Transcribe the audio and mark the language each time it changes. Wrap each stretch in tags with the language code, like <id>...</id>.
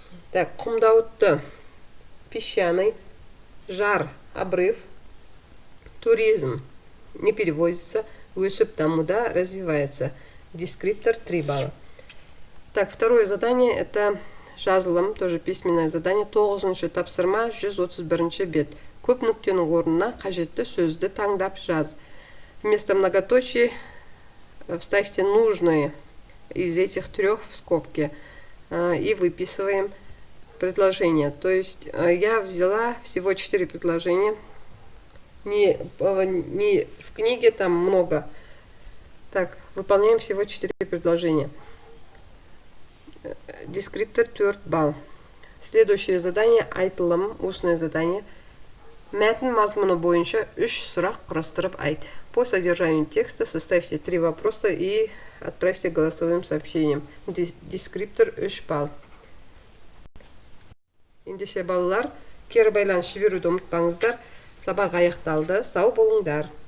<ru>Так,</ru> <kk>Құмдауытты,</kk> <ru>песчаный,</ru> <kk>Жар,</kk> <ru>обрыв, туризм, не переводится,</ru> <kk>өсіп дамуда,</kk> <ru>развивается. Дескриптор 3 балла. Так, второе задание — это</ru> <kk>жазылым,</kk> <ru>тоже письменное задание.</ru> <kk>9-шы тапсырма, 131 бет. Көп нүктенің орнына қажетті сөзді таңдап жаз.</kk> <ru>Вместо многоточий вставьте нужные из этих 3 в скобки и выписываем предложения. То есть я взяла всего 4 предложения. Не в книге там много. Так, выполняем всего 4 предложения. Дескриптор 4 балл. Следующее задание —</ru> <kk>айтылым,</kk> <ru>устное задание.</ru> <kk>Мәтін мазмұны бойынша 3 сұрақ құрастырып айт.</kk> <ru>По содержанию текста составьте 3 вопроса и отправьте голосовым сообщением. Дескриптор 3 балл.</ru> <kk>Ендеше балалар, кері байланыс жіберуді ұмытпаңыздар. Сабақ аяқталды. Сау болыңдар.</kk>